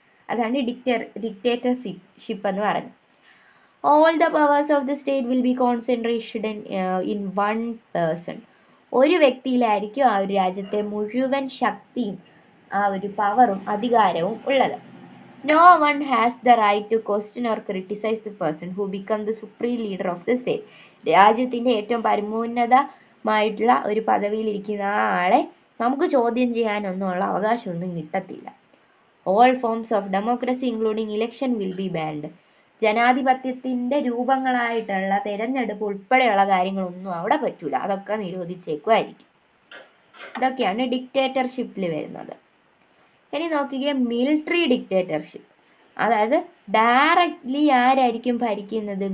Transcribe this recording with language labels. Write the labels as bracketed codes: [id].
[ml] അതാണ് ഡിക്റ്റേറ്റർഷിപ്പ് എന്ന് പറയുന്നത്. [en] All the powers of the state will be concentrated in one person. [ml] ഒരു വ്യക്തിയിലായിരിക്കും ആ ഒരു രാജ്യത്തെ മുഴുവൻ ശക്തിയും ആ ഒരു പവറും അധികാരവും ഉള്ളത്. [en] No one has the right to question or criticize the person who become the supreme leader of the state. [ml] രാജ്യത്തിന്റെ ഏറ്റവും പരമോന്നതമായിട്ടുള്ള ഒരു പദവിയിലിരിക്കുന്ന ആ ആളെ നമുക്ക് ചോദ്യം ചെയ്യാനൊന്നുമുള്ള അവകാശമൊന്നും കിട്ടത്തില്ല. [en] All forms of democracy including election will be banned. [ml] ജനാധിപത്യത്തിന്റെ രൂപങ്ങളായിട്ടുള്ള തെരഞ്ഞെടുപ്പ് ഉൾപ്പെടെയുള്ള കാര്യങ്ങളൊന്നും അവിടെ പറ്റൂല, അതൊക്കെ നിരോധിച്ചേക്കുമായിരിക്കും. ഇതൊക്കെയാണ് ഡിക്റ്റേറ്റർഷിപ്പിൽ വരുന്നത്. ഇനി നോക്കിക്കേ, മിലിറ്ററി ഡിക്റ്റേറ്റർഷിപ്പ്. അതായത് ഡയറക്റ്റ്ലി ആരായിരിക്കും ഭരിക്കുന്നത്?